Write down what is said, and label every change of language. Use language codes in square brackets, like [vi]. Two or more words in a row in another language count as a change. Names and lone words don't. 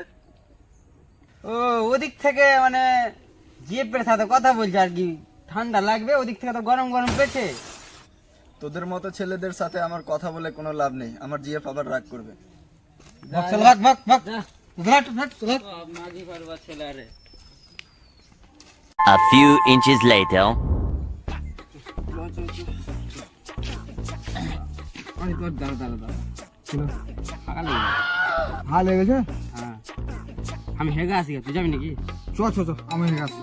[bn] ও ওদিক থেকে মানে জিপের সাথে কথা বলছে আর কি, ঠান্ডা লাগবে, ওদিক থেকে তো গরম গরম পেছে। তোদের মতো ছেলেদের সাথে আমার কথা বলে কোনো লাভ নেই, আমার জিএফ আবার রাগ করবে। মাঝি পারবা ছেলে রে। [en] A few inches later. [bn] হ্যাঁ লেগেছে। হ্যাঁ আমি হেগা আসি, তুই যাবি নাকি? চ চ চ, আমি হয়ে গেছি।